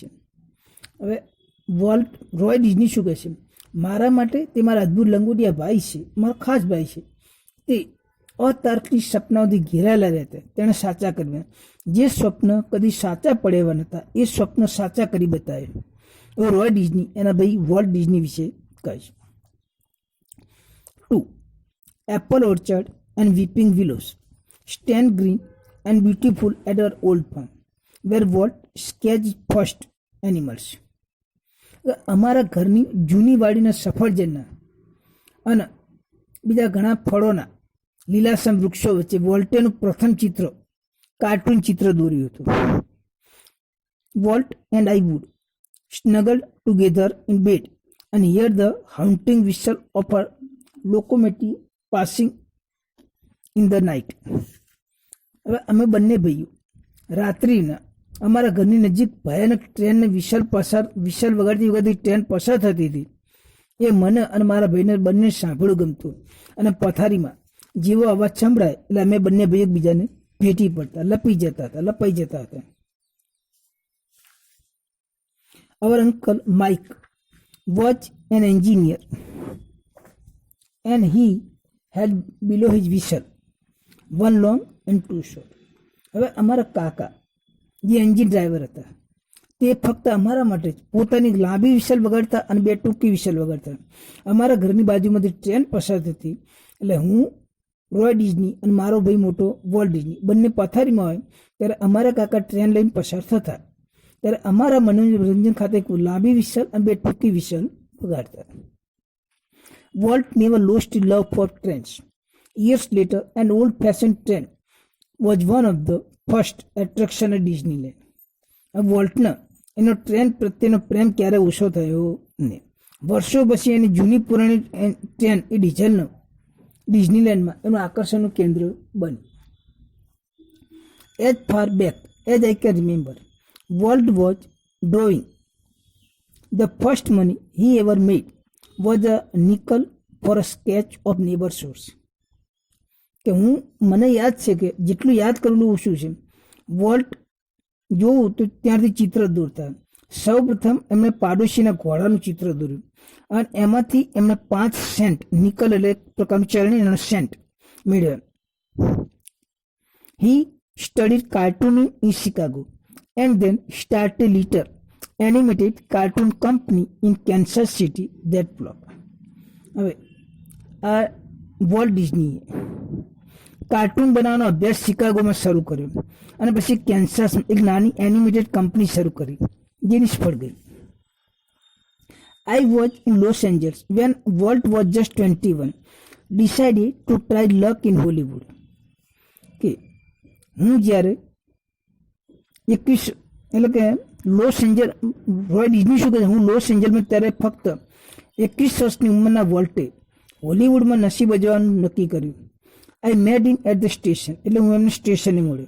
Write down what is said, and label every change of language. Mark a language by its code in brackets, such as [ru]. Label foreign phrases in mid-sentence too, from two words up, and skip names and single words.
[gu] હવે વોલ્ટ રોય ડિઝની શું કહે છે, મારા માટે તે મારા અદ્ભુત લંગોટિયા ભાઈ છે, મારો ખાસ ભાઈ છે. તે અતાર્કિક સપનાઓથી ઘેરાયેલા રહેતા, તેણે સાચા કર્યા. જે સ્વપ્ન કદી સાચા પડે એવા નહોતા એ સ્વપ્ન સાચા કરી બતાવ્યા. એવો રોય ડિઝની એના ભાઈ વોલ્ટ ડિઝની વિશે કહે છે. 2. [en] Apple orchard and weeping willows stand green and beautiful at our old farm, where Walt sketched first animals. [gu] અમારા ઘરની જૂની વાડીના સફરજનના અને બીજા ઘણા ફળોના લીલાસમ વૃક્ષો વચ્ચે વોલ્ટેનું પ્રથમ ચિત્ર કાર્ટૂન ચિત્ર દોર્યું હતું. [en] Walt and I would snuggled together in bed and hear the haunting whistle of a locomotive passing in the night. [gu] હવે અમે બંને ભાઈઓ રાત્રિના અમારા ઘરની નજીક ભયાનક ટ્રેનને વિશલ વગાડતી વખતે ટ્રેન પસાર થતી હતી. એ મને અને મારા ભાઈને બંને સાંભળવું ગમતું, અને પથારીમાં જેવો અવાજ સંભળાય એટલે અમે બંને ભાઈ એકબીજાને ભેટી પડતા, લપાઈ જતા હતા. [en] Our uncle Mike was an engineer and he had below his whistle one long and two short. [gu] હવે અમારા કાકા જે એન્જિન ડ્રાઈવર હતા તે ફક્ત અમારા માટે જ પોતાની લાંબી વિશલ વગાડતા અને બે ટૂંકી વિશલ વગાડતા. અમારા ઘરની બાજુમાંથી ટ્રેન પસાર થતી એટલે હું રોય ડિઝની અને મારો ભાઈ મોટો વોલ્ટ ડિઝની બંને પથારીમાં હોય ત્યારે અમારા કાકા ટ્રેન લઈને પસાર થતા ત્યારે અમારા મનોરંજન ખાતે લાંબી વિશલ અને બે ટૂંકી વિશલ વગાડતા. [en] વોલ્ટ never lost his love for trains. Years later, an old-fashioned train was one of the first attraction at Disneyland. [gu] વોલ્ટના એનો ટ્રેન પ્રત્યેનો પ્રેમ ક્યારે ઓછો થયો નહીં. વર્ષો પછી એની જૂની પુરાણી ટ્રેન એ ડિઝનીલેન્ડમાં એનું આકર્ષણનું કેન્દ્ર બન્યું. [en] As far back as I can remember, Walt was drawing. The first money he ever made was a nickel for a sketch of neighbor's house. [gu] કે મને યાદ છે કે જેટલું યાદ કરેલું ઓછું છે. વોલ્ટ જોવું તો ત્યાંથી ચિત્ર દોરતા. સૌ પ્રથમ એમણે પાડોશીના ઘોડાનું ચિત્ર દોર્યું અને એમાંથી એમણે 5 સેન્ટ નિકલ એટલે એક પ્રકારનું ચલણી સેન્ટ મેળવ્યા. [en] He studied cartooning in Chicago and then started a little animated cartoon company in Kansas City that block. [gu] હવે આ વોલ્ટ ડિઝનીએ કાર્ટૂન બનાવવાનો અભ્યાસ શિકાગોમાં શરૂ કર્યો અને પછી કેન્સાસમાં એક નાની એનિમેટેડ કંપની શરૂ કરી જે નિષ્ફળ ગઈ. [en] I was in Los Angeles when Walt was just 21, decided to try luck in Hollywood. [gu] કે હું જ્યારે 21 એટલે કે લોસ એન્જલ રોય ડિઝની શું કહે હું લોસ એન્જલમાં ત્યારે ફક્ત 21 વર્ષની ઉંમરના વોલ્ટે હોલિવૂડમાં નસીબ અજવાનું નક્કી કર્યું. [en] I met him at the station [gu] એટલે હું એમને સ્ટેશને મળ્યો.